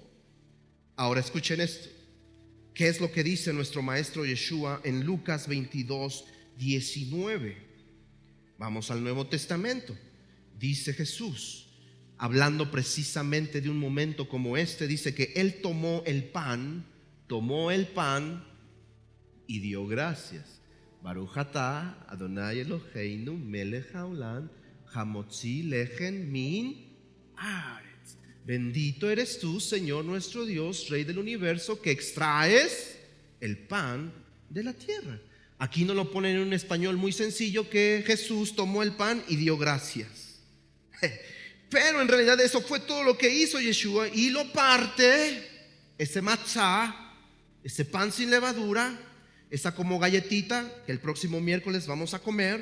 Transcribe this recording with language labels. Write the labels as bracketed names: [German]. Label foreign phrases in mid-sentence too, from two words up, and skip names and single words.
[Spanish] Ahora escuchen esto: ¿Qué es lo que dice nuestro maestro Yeshua en Lucas 22:19? Vamos al Nuevo Testamento. Dice Jesús, hablando precisamente de un momento como este, dice que Él tomó el pan y dio gracias. [Hebrew] ברוך אתה אדוני אלוהינו מלך העולם המוציא לחם מן הארץ. [Spanish] Bendito eres tú, Señor nuestro Dios, Rey del universo, que extraes el pan de la tierra. Aquí nos lo ponen en un español muy sencillo, que Jesús tomó el pan y dio gracias. Pero en realidad eso fue todo lo que hizo Yeshua, y lo parte, ese matzá, ese pan sin levadura, esa como galletita que el próximo miércoles vamos a comer.